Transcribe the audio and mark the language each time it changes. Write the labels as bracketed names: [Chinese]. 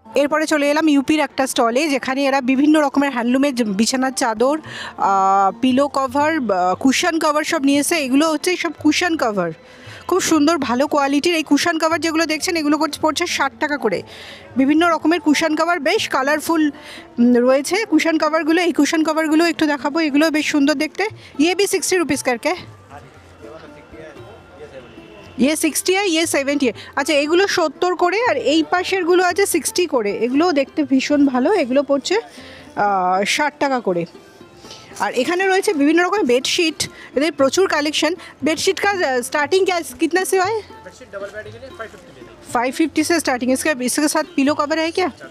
[Bangla] এরপরে চলে এলাম ইউপির একটা স্টলে, যেখানে এরা বিভিন্ন রকমের হ্যান্ডলুমের বিছানার চাদর, পিলো কভার, কুশন কভার সব নিয়েছে। এগুলো হচ্ছে সব কুশন কভার, খুব সুন্দর ভালো কোয়ালিটির। এই কুশন কভার যেগুলো দেখছেন এগুলো পড়ছে 60 টাকা করে। বিভিন্ন রকমের কুশন কভার, বেশ কালারফুল রয়েছে কুশন কভারগুলো। এই কুশন কভারগুলো একটু দেখাবো, এগুলো বেশ সুন্দর দেখতে। [Hindi] ইয়ে भी 60 रुपीज़ करके, ये 60 है, ये 70 है। [Bangla] আচ্ছা এগুলো 70 করে, আর এই পাশেরগুলো আছে 60 করে। এগুলোও দেখতে ভীষণ ভালো, এগুলো পড়ছে 60 টাকা করে। আর এখানে রয়েছে বিভিন্ন রকমের বেডশিট, এদের প্রচুর কালেকশন। [Hindi] বেडशीट का स्टार्टिंग क्या कितना से है? बेडशीट डबल बेड के लिए 550 से स्टार्टिंग। इसके साथ पिलो कवर है क्या?